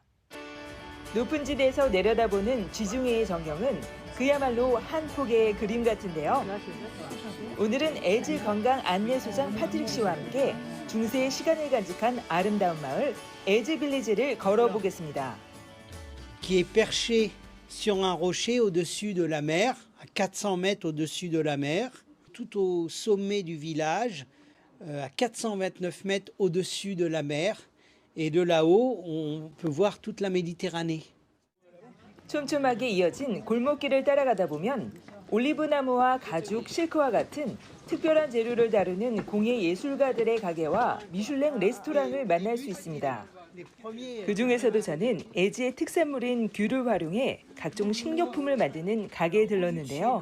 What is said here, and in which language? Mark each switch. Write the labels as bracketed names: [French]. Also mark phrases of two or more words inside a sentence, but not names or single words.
[Korean] 높은 지대에서 내려다보는 지중해의 전경은 그야말로 한 폭의 그림 같은데요. 오늘은 에즈 관광 안내소장 파트릭 씨와 함께 중세의 시간을 간직한 아름다운 마을 에즈 빌리지를 걸어보겠습니다. [French] Qui est perché sur un rocher au-dessus de la mer, à 400 mètres au-dessus de la mer, tout au sommet du village, à 429 mètres au-dessus de la mer. Et de là-haut, on peut voir toute la Méditerranée. [Korean] 촘촘하게 이어진 골목길을 따라가다 보면 올리브나무와 가죽, 실크와 같은 특별한 재료를 다루는 공예 예술가들의 가게와 미슐랭 레스토랑을 만날 수 있습니다. 그중에서도 저는 애지의 특산물인 귤을 활용해 각종 식료품을 만드는 가게에 들렀는데요.